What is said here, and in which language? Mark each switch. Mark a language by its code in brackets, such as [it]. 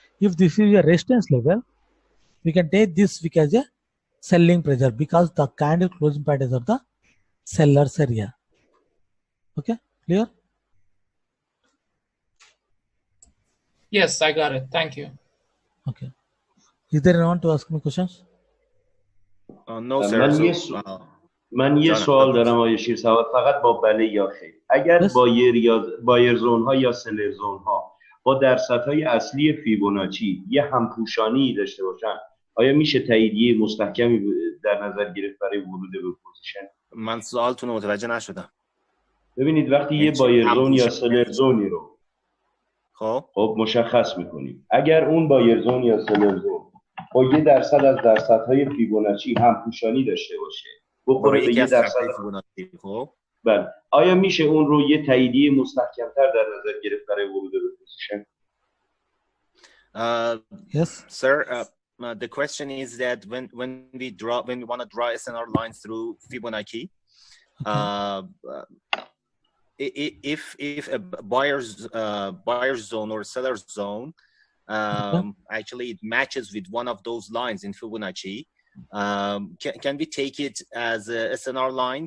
[en] If this is a resistance level, we can take this wick as a selling pressure because the candle closing point is at the seller's area. Okay, clear? Yes, I got it. Thank you. Okay. Is there anyone to ask me questions? No, sir. [fa] من یه سوال دارم آقای شیرسواد، فقط با بله یا خیر. اگر بایر زون ها یا سلر زون ها با درصدهای اصلی فیبوناچی یه همپوشانی داشته باشن، آیا میشه تاییدیه مستحکمی در نظر گرفت برای ورود به پوزیشن؟ من سوالتون رو متوجه نشدم. ببینید وقتی یه بایر زون یا سلر زونی رو خب مشخص میکنیم، اگر اون بایر زون یا سلر زون با یه درصد از درصدهای فیبوناچی همپوشانی داشته باشه، بخوره به یه درصد فیبوناچی، خب بله، آیا میشه اون رو یه تاییدیه مستحکم‌تر در نظر گرفت برای ورود به پوزیشن؟ [en] Yes, sir. The question is that when we want to draw SNR lines through Fibonacci, if a buyer's zone or seller's zone, actually it matches with one of those lines in Fibonacci, can we take it as a SNR line?